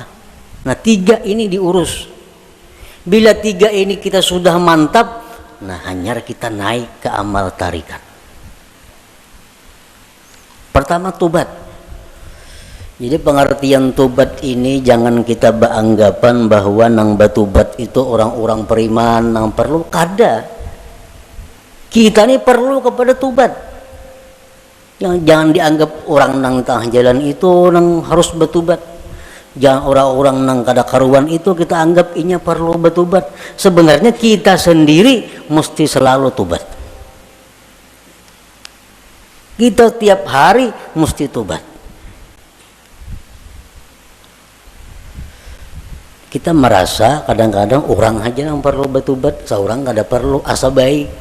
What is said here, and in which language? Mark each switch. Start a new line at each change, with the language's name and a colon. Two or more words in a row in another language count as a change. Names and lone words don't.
Indonesian: Nah, 3 ini diurus. Bila 3 ini kita sudah mantap, nah hanya kita naik ke amal tarikat. Pertama, tobat. Jadi pengertian tobat ini jangan kita beranggapan bahwa
Banjar: nang batubat itu orang-orang beriman nang perlu kada.
Indonesian: Kita ini perlu kepada tobat. Yang jangan dianggap orang nang tengah jalan itu nang harus bertobat. Jangan orang-orang nang kada karuan itu kita anggap inya perlu bertobat. Sebenarnya kita sendiri mesti selalu tobat. Kita tiap hari mesti tobat. Kita merasa kadang-kadang orang aja yang perlu bertobat,
Banjar: seorang kada perlu, asa baik.